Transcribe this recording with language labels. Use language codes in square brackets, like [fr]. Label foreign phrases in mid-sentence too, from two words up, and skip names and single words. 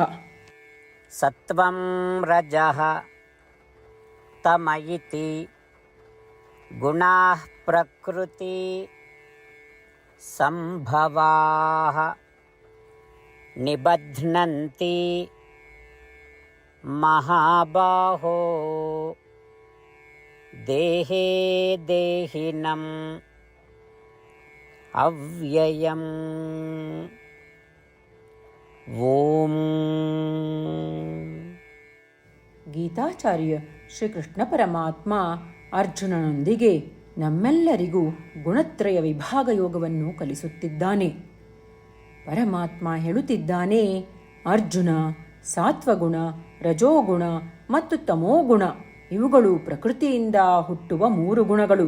[sa] ಸತ್ವಂ ರಜಃ ತಮಯಿತಿ ಗುಣಾಃ ಪ್ರಕೃತಿ ಸಂಭವಾಃ ನಿಬಧ್ನಂತಿ ಮಹಾಬಾಹೋ ದೇಹೇ ದೇಹಿನಂ ಅವ್ಯಯಂ. ಓಂ. [kn] ಗೀತಾಚಾರ್ಯ ಶ್ರೀಕೃಷ್ಣ ಪರಮಾತ್ಮ ಅರ್ಜುನನೊಂದಿಗೆ ನಮ್ಮೆಲ್ಲರಿಗೂ ಗುಣತ್ರಯ ವಿಭಾಗ ಯೋಗವನ್ನು ಕಲಿಸುತ್ತಿದ್ದಾನೆ. ಪರಮಾತ್ಮ ಹೇಳುತ್ತಿದ್ದಾನೆ, ಅರ್ಜುನ, ಸಾತ್ವಗುಣ, ರಜೋಗುಣ ಮತ್ತು ತಮೋಗುಣ ಇವುಗಳು ಪ್ರಕೃತಿಯಿಂದ ಹುಟ್ಟುವ 3 ಗುಣಗಳು.